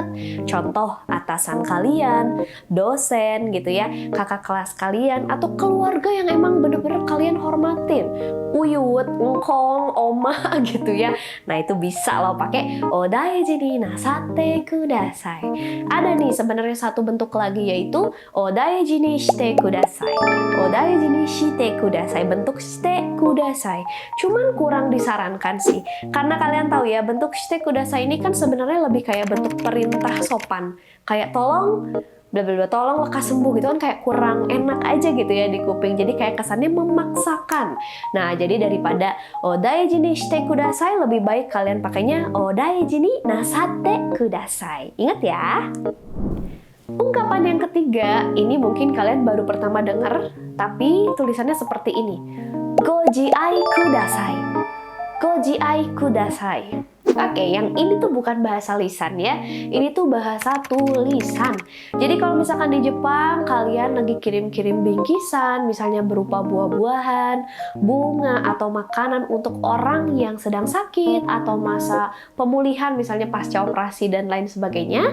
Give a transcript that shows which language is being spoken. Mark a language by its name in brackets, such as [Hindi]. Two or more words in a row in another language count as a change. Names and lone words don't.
[Indonesian] Contoh, atasan kalian, dosen gitu ya, kakak kelas kalian, atau keluarga yang emang bener-bener kalian hormatin. Uyut, engkong, oma gitu ya. Nah, itu bisa lo pakai [Japanese] お大事になさってください. [Indonesian] Ada nih sebenarnya satu bentuk lagi, yaitu [Japanese] お大事にしてください. お大事にしてください, bentuk してください. [Indonesian] Cuman kurang disarankan sih, karena kalian tahu ya, bentuk [Japanese] してください [Indonesian] ini kan sebenarnya lebih kayak bentuk perintah sopan, kayak tolong bla bla bla, tolong lekas sembuh gitu kan, kayak kurang enak aja gitu ya di kuping. Jadi kayak kesannya memaksakan. Nah, jadi daripada [Japanese] お大事にしてください, [Indonesian] lebih baik kalian pakainya [Japanese] お大事になさってください. [Indonesian] Ingat ya. Ungkapan yang ketiga, ini mungkin kalian baru pertama dengar, tapi tulisannya seperti ini. [Japanese] ご自愛ください. ご自愛ください. [Indonesian] Oke, yang ini tuh bukan bahasa lisan ya, ini tuh bahasa tulisan. Jadi kalau misalkan di Jepang kalian lagi kirim-kirim bingkisan, misalnya berupa buah-buahan, bunga, atau makanan untuk orang yang sedang sakit atau masa pemulihan, misalnya pasca operasi dan lain sebagainya.